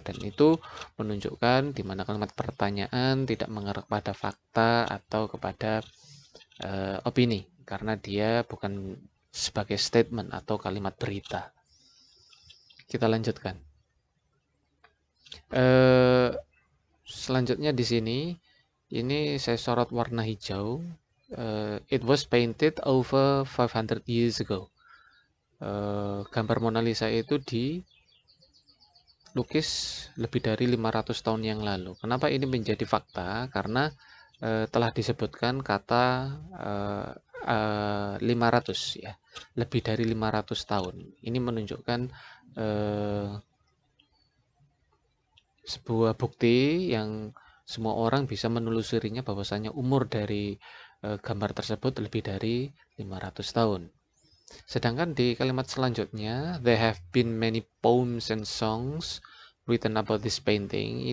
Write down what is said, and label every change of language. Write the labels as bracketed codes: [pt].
[id] Dan itu menunjukkan di mana kalimat pertanyaan tidak mengarah kepada fakta atau kepada opini, karena dia bukan sebagai statement atau kalimat berita. Kita lanjutkan. Selanjutnya di sini, ini saya sorot warna hijau. [en] It was painted over 500 years ago. [id] Gambar Mona Lisa itu dilukis lebih dari 500 tahun yang lalu. Kenapa ini menjadi fakta? Karena telah disebutkan kata 500 ya, lebih dari 500 tahun. Ini menunjukkan sebuah bukti yang semua orang bisa menelusurinya bahwasanya umur dari gambar tersebut lebih dari 500 tahun. Sedangkan di kalimat selanjutnya, [en] there have been many poems and songs written about this painting.